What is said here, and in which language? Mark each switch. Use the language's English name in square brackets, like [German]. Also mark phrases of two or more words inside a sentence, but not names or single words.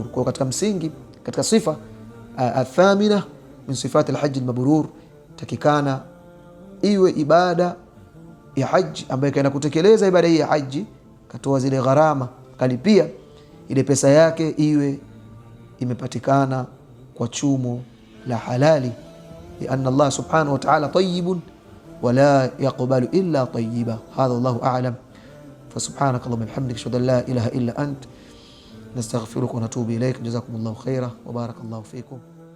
[Swahili] Kwa katika msingi, katika sifa [Arabic] الثامنة من صفات الحاج المبرور, [Swahili] takikana iwe ibada ya haji ambayo kaenda kutekeleza ibada hii ya haji, katoa zile gharama, kalipia, ile pesa yake iwe imepatikana kwa chumo la halali, [Arabic] لأن الله سبحانه وتعالى طيب ولا يقبل إلا طيبا. هذا الله أعلم. فسبحانك اللهم وبحمدك اشهد ان لا اله الا انت نستغفرك ونتوب اليك. جزاكم الله خيرا وبارك الله فيكم.